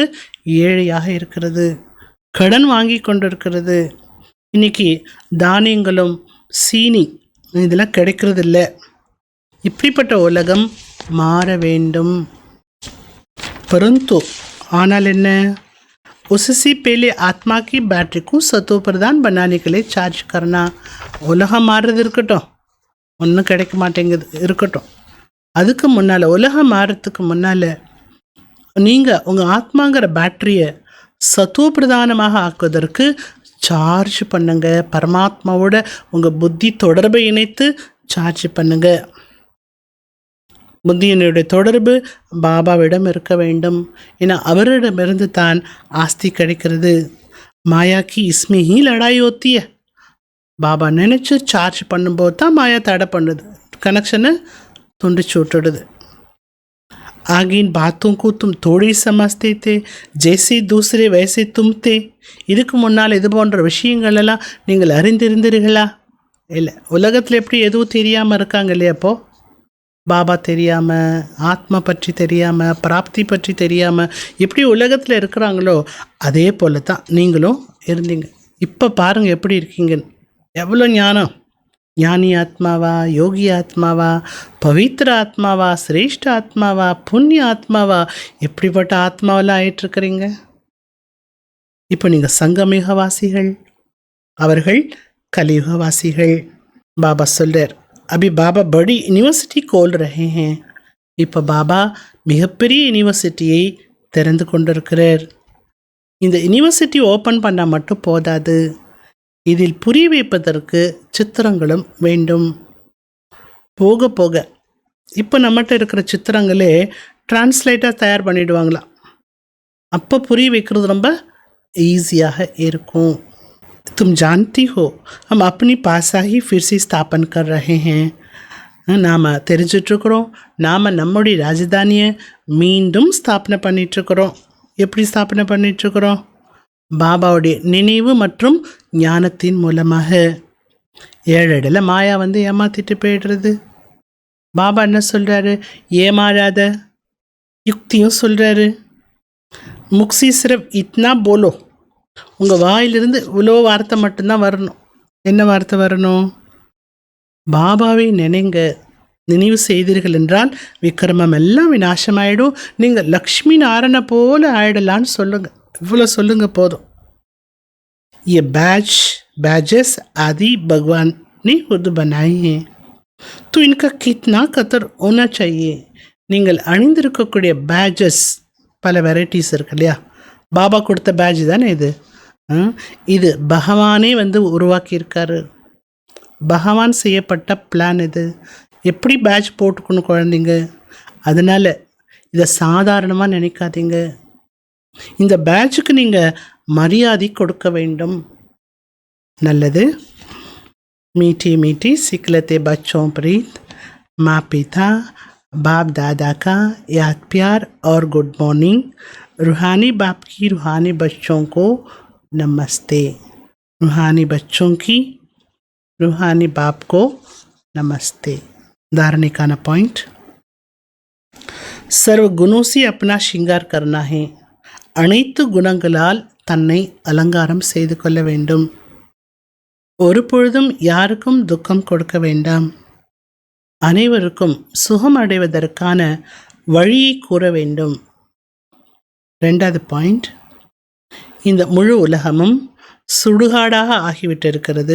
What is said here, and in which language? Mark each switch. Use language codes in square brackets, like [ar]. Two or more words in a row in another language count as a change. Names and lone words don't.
[ta] ஏழையாக இருக்கிறது, கடன் வாங்கி கொண்டு இருக்கிறது. இன்றைக்கி தானியங்களும் சீனி இதெல்லாம் கிடைக்கிறது இல்லை. இப்படிப்பட்ட உலகம் மாற வேண்டும். परंतु ஆனால் என்ன? [hi] उससे पहले आत्मा की बैटरी को सतो प्रदान बनाने के लिए चार्ज करना. [ta] உலகம் மாறுறது இருக்கட்டும், ஒன்றும் கிடைக்க மாட்டேங்குது இருக்கட்டும். அதுக்கு முன்னால், உலகம் மாறுறதுக்கு முன்னால் நீங்கள் உங்கள் ஆத்மாங்கிற பேட்டரியை சத்துவ பிரதானமாக ஆக்குவதற்கு சார்ஜ் பண்ணுங்க. பரமாத்மாவோட உங்கள் புத்தி தொடர்பை இணைத்து சார்ஜ் பண்ணுங்க. புத்தியினுடைய தொடர்பு பாபாவிடம் இருக்க வேண்டும். ஏன்னா அவரிடமிருந்து தான் ஆஸ்தி கிடைக்கிறது. [hi] माया की इसमें ही लड़ाई होती है. [ta] பாபா நினச்சி சார்ஜ் பண்ணும்போது தான் மாயா தடை பண்ணுது, கனெக்ஷனை துண்டிச்சு விட்டுடுது. [hi] आगे इन बातों को तुम थोड़ी समझते थे, जैसे दूसरे वैसे तुम थे. [ta] இதுக்கு முன்னால் இது போன்ற விஷயங்கள் எல்லாம் நீங்கள் அறிந்திருந்தீர்களா? இல்லை. உலகத்தில் எப்படி எதுவும் தெரியாமல் இருக்காங்க இல்லையா? அப்போது பாபா தெரியாமல், ஆத்மா பற்றி தெரியாமல், பிராப்தி பற்றி தெரியாமல் எப்படி உலகத்தில் இருக்கிறாங்களோ அதே போல தான் நீங்களும் இருந்தீங்க. இப்போ பாருங்கள் எப்படி இருக்கீங்கன்னு. எவ்வளோ ஞானம்! ஞானி ஆத்மாவா, யோகி ஆத்மாவா, பவித்திர ஆத்மாவா, சிரேஷ்ட ஆத்மாவா, புண்ணிய ஆத்மாவா, எப்படிப்பட்ட ஆத்மாவெல்லாம் ஆயிட்டுருக்கிறீங்க. இப்போ நீங்கள் சங்கமயுகவாசிகள், அவர்கள் கலியுகவாசிகள். பாபா சொல்கிறார், [hi] अभी பாபா बड़ी यूनिवर्सिटी खोल रहे हैं. [ta] இப்போ பாபா மிகப்பெரிய யூனிவர்சிட்டியை திறந்து கொண்டிருக்கிறார். இந்த யூனிவர்சிட்டி ஓப்பன் பண்ணால் மட்டும் போதாது, இதில் புரிய வைப்பதற்கு சித்திரங்களும் வேண்டும். போக போக இப்போ நம்மகிட்ட இருக்கிற சித்திரங்களே டிரான்ஸ்லேட்டாக தயார் பண்ணிவிடுவாங்களாம். அப்போ புரிய வைக்கிறது ரொம்ப ஈஸியாக இருக்கும். [hi] तुम जानती हो हम अपनी पासा ही फिर से स्थापन कर रहे हैं. [ta] நாம் தெரிஞ்சிட்ருக்கிறோம், நாம் நம்முடைய ராஜதானியை மீண்டும் ஸ்தாபனை பண்ணிகிட்ருக்கிறோம். எப்படி ஸ்தாபனை பண்ணிகிட்ருக்கிறோம்? பாபாவுடைய நினைவு மற்றும் ஞானத்தின் மூலமாக. ஏழடில் மாயா வந்து ஏமாற்றிட்டு போயிடுறது. பாபா என்ன சொல்கிறாரு? ஏமாறாத, யுக்தியும் சொல்கிறாரு. [hi] मुख से सिर्फ इतना बोलो, [ta] உங்கள் வாயிலிருந்து இவ்வளோ வார்த்தை மட்டும்தான் வரணும். என்ன வார்த்தை வரணும்? பாபாவை நினைங்க. நினைவு செய்தீர்கள் என்றால் விக்ரமம் எல்லாம் விநாசமாயிடும், நீங்கள் லக்ஷ்மி நாராயண போல ஆயிடலான்னு சொல்லுங்கள். இவ்வளோ சொல்லுங்கள் போதும். [hi] ये बैजेस आदि भगवान ने खुद बनाए हैं, तो इनका कितना कदर होना चाहिए. [ta] நீங்கள் அணிந்திருக்கக்கூடிய பேஜஸ் பல வெரைட்டிஸ் இருக்கு இல்லையா? பாபா கொடுத்த பேட்ஜ் தானே இது. இது பகவானே வந்து உருவாக்கியிருக்காரு. பகவான் செய்யப்பட்ட பிளான் இது. எப்படி பேட்ச் போட்டுக்கணும் குழந்தைங்க. அதனால் இதை சாதாரணமாக நினைக்காதீங்க. இந்த பேட்சுக்கு நீங்கள் மரியாதை கொடுக்க வேண்டும். நல்லது. [hi] मीठी मीठी सिकलते बच्चों प्रीत, माँ पिता बाप दादा का याद प्यार और [en] good morning. [hi] रूहानी बाप की रूहानी बच्चों को नमस्ते. रूहानी बच्चों की रूहानी बाप को नमस्ते. धारने का पॉइंट, सर्व गुणों से अपना श्रृंगार करना है. [ta] அனைத்து குணங்களால் தன்னை அலங்காரம் செய்து கொள்ள வேண்டும். ஒரு பொழுதும் யாருக்கும் துக்கம் கொடுக்க வேண்டாம். அனைவருக்கும் சுகம் அடைவதற்கான வழியை கூற வேண்டும். ரெண்டாவது பாயிண்ட், இந்த முழு உலகமும் சுடுகாடாக ஆகிவிட்டிருக்கிறது.